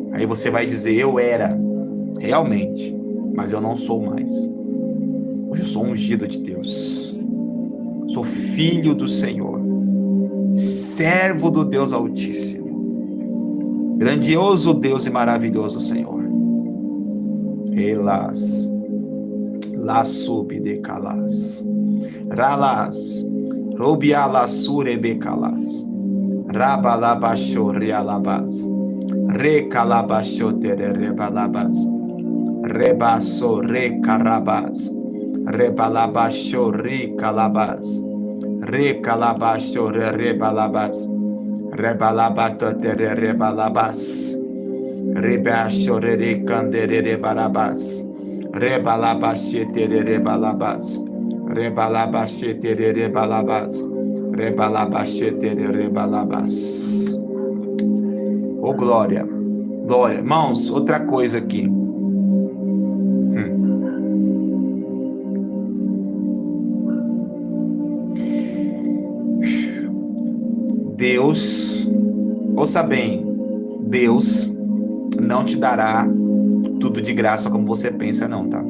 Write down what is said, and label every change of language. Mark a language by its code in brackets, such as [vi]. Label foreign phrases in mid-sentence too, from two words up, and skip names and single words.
[pt] Aí você vai dizer: eu era, realmente, mas eu não sou mais. Hoje eu sou ungido de Deus, sou filho do Senhor, servo do Deus Altíssimo, grandioso Deus e maravilhoso Senhor. Elas la sub de calas, ralas, robialasure becalas, rabalabasho realabas, recalabasho terebalabas, rebaso recarabas, rebalabasho recalabas, recalabasho rebalabas, rebalabato terebalabas, rebacho recanderebalabas, rebalabachete rebalabas, rebalabachete rebalabas, rebalabachete rebalabas. Oh glória, glória. Irmãos, outra coisa aqui. Deus, ouça bem, Deus não te dará tudo de graça como você pensa, não, tá?